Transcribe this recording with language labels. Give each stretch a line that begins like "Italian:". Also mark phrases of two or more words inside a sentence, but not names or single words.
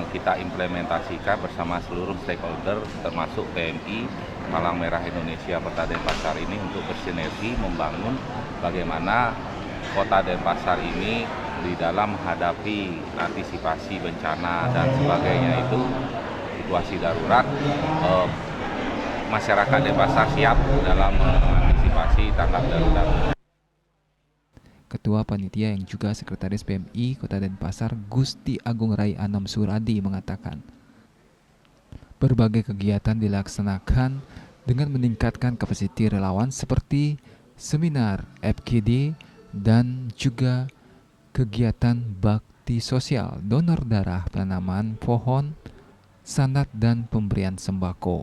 Indonesian: kita implementasikan bersama seluruh stakeholder termasuk PMI Palang Merah Indonesia Kota Denpasar ini untuk bersinergi membangun bagaimana Kota Denpasar ini di dalam menghadapi antisipasi bencana dan sebagainya itu situasi darurat, masyarakat Denpasar siap dalam mengantisipasi tanggap darurat. Ketua Panitia yang juga Sekretaris PMI Kota Denpasar Gusti Agung Rai Anam Suradi mengatakan, berbagai kegiatan dilaksanakan dengan meningkatkan kapasiti relawan seperti seminar FGD dan juga kegiatan bakti sosial, donor darah, penanaman pohon, sanat, dan pemberian sembako.